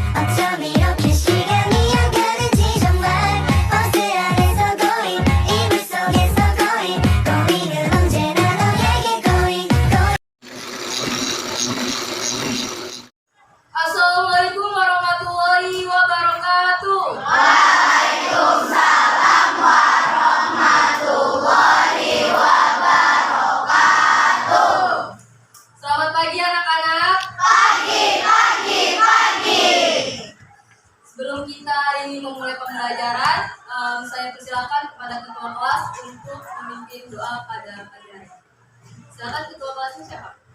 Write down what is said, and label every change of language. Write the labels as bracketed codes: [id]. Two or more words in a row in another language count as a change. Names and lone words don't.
[ko] 어쩜 이렇게 시간이 안 가는지 정말 버스 안에서 고인 이불 속에서 고인 고인은 언제나 너에게 고인 고인. [ar] السلام عليكم ورحمة الله وبركاته. وعليكم السلام ورحمة الله وبركاته. [id] Selamat pagi anak-anak. Pagi. Sebelum kita hari ini memulai pembelajaran, saya persilakan kepada ketua kelas untuk memimpin doa pada pagi hari. Silakan ketua kelasnya siapa?